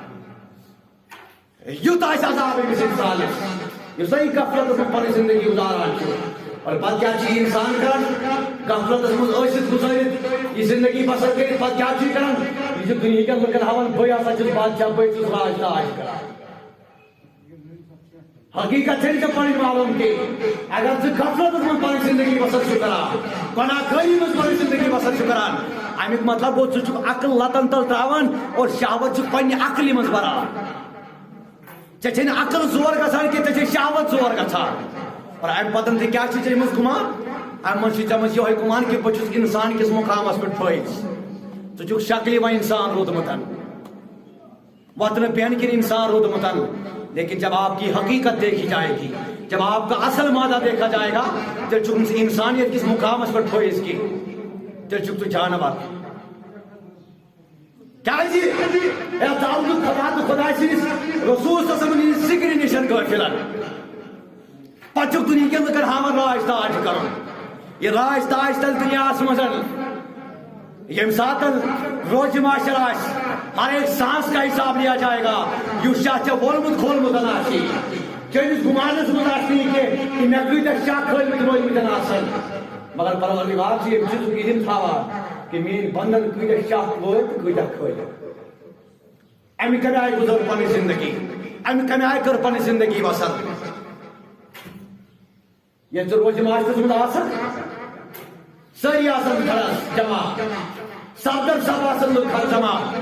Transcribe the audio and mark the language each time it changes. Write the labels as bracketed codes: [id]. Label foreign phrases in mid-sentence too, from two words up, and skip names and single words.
[ks] یوت آسہِ عذاب أمِس انسانس یُس نہٕ غفلتس منٛز پنٕنۍ زندگی گُزاران چھُ اور پتہٕ کیٛاہ چھُ یہِ انسان کران غفلتس منٛز ٲسِتھ گُزٲرِتھ یہِ زندگی بسر کٔرِتھ پتہٕ کیٛاہ چھُ یہِ کران [ur] یہ جو دنیا کے [ks] لوگن ہاون بھئی ہسا چھُس بادشاہ بھئی چھُس راج تاج کران حقیقت چھنہٕ ژےٚ پنٕنۍ معلوم کینٛہہ اگر ژٕ غفلتس منٛز پنٕنۍ زندگی بسر چھُکھ کران گۄناہ گٲری منٛز پنٕنۍ زندگی بسر چھُکھ کران امیُک مطلب گوٚو ژٕ چھُکھ عقل لتن تل تراوان اور شہوت چھُکھ پننہِ عقلہِ منٛز بران ژےٚ چھے نہٕ عقل زور گژھان کینٛہہ ژےٚ چھے شہوت زور گژھان اور امہِ پتہٕ تہِ کیٛاہ چھُ ژےٚ منٛز گُمان امہِ منٛز چھُ ژےٚ منٛز یِہوے گُمان کہِ بہٕ چھُس انسان کِس مقامس پٮ۪ٹھ پھٲیِز ژٕ چھُکھ شکلہِ وۄنۍ انسان روٗدمُت وتنہٕ بیٚہنہٕ کِنۍ انسان روٗدمُت [ur] لیکن جب آپ کی حقیقت دیکھی جائے گی جب آپ کا اصل مادہ دیکھا جائے گا [ks] تیٚلہِ چھُکھ نہٕ ژٕ انسانیت کِس مقامس پٮ۪ٹھ پھٲیِز کینٛہہ تیٚلہِ چھُکھ ژٕ جانور کیٛازِ ژٕ آوُکھ خدا تہٕ خۄداے سٕنٛدِس رسوٗل صلی اللہ علیہ وسلم ہٕنٛدِ ذِکرِ نِش غٲفِلن پتہٕ چھُکھ دُنہیٖکٮ۪ن لُکن ہاوان راج تاج کرُن یہ راج تاج تل دنیاہس منٛز ییٚمہِ ساتہٕ روزِ معاشر آسہِ [ur] ہر ایک سانس کا حساب لیا جائے گا [ks] یُس شاہ ژےٚ وولمُت کھولمُت آسہِ چٲنِس گُمانس منٛز آسہِ نہٕ یہِ کینٛہہ کہ مےٚ کۭتیاہ شاہ کھٲلمٕتۍ روٗدمٕتۍ آسن مگر پروردگار چھُ ییٚمہِ چیٖزُک علم تھاوان کہ میٛٲنۍ بنٛدن کۭتیاہ شاہ وٲتۍ تہٕ کۭتیاہ کھٲلِکھ امہِ کمہِ آیہِ گُزٲر پنٕنۍ زندگی امہِ کمہِ آیہِ کٔر پنٕنۍ زندگی بسر ییٚلہِ ژٕ روزِ معاشرس منٛز آسکھ سٲری آسن گھرس جمع صدر صاحب آسن لُکھ گھر جمع